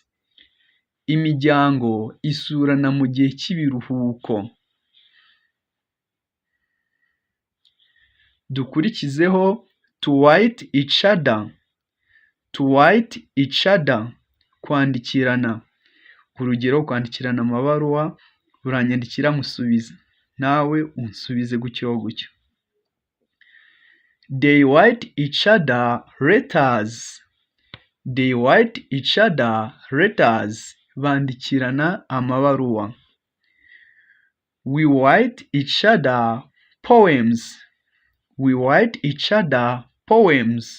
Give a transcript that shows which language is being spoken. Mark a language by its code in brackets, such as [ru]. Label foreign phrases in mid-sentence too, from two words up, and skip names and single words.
[rw] Imiryango isurana mu gihe cy'ibiruhuko. Dukurikizeho [en] to write each other. To write each other. [rw] Kwandikirana. Urugero, kwandikirana amabaruwa, uranyandikira nkusubiza, nawe unsubize gutyo gutyo. [en] They write each other letters. They write each other letters. [rw] Bandikirana amabaruwa. [en] We write each other poems. We write each other poems.